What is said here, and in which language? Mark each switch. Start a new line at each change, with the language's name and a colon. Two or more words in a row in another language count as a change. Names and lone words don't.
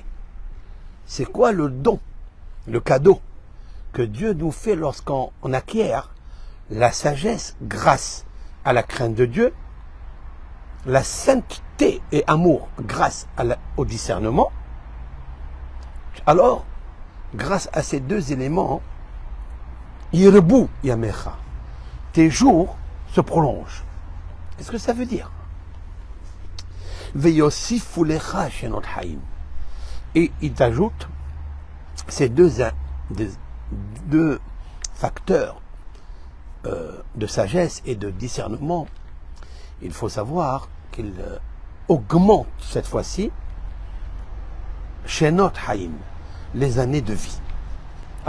French: C'est quoi le don, le cadeau que Dieu nous fait lorsqu'on acquiert la sagesse grâce à la crainte de Dieu, la sainteté et amour grâce au discernement? Alors, grâce à ces deux éléments,
Hebrew: ירבו ימיך,
French: tes jours se prolongent. Qu'est-ce que ça veut dire?
Hebrew: ויוסיפו לך שנות חיים.
French: Et il t'ajoute ces deux facteurs de sagesse et de discernement. Il faut savoir qu'il augmente cette fois-ci
Hebrew: שנות חיים,
French: les années de vie.